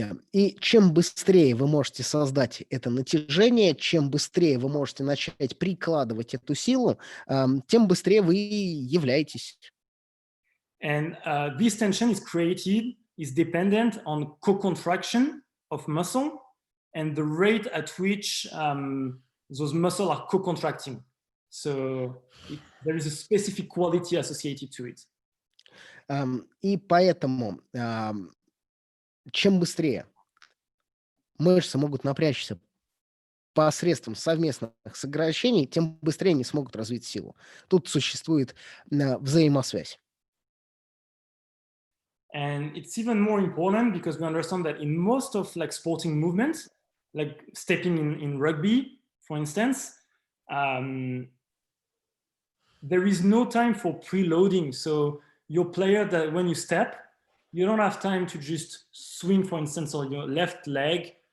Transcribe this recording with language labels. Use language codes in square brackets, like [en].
[ru] И чем быстрее вы можете создать это натяжение, чем быстрее вы можете начать прикладывать эту силу, тем быстрее вы являетесь. [en] And this tension is dependent on co-contraction of muscle and the rate at which those muscles are co-contracting. So there is a specific quality associated to it. [ru] И поэтому чем быстрее мышцы могут напрячься посредством совместных сокращений, тем быстрее они смогут развить силу. Тут существует взаимосвязь. [en] And it's even more important because we understand that in most of like sporting movements, like stepping in rugby, for instance, there is no time for preloading. So your player, that when you step, you don't have time to just swing, for instance, on your left leg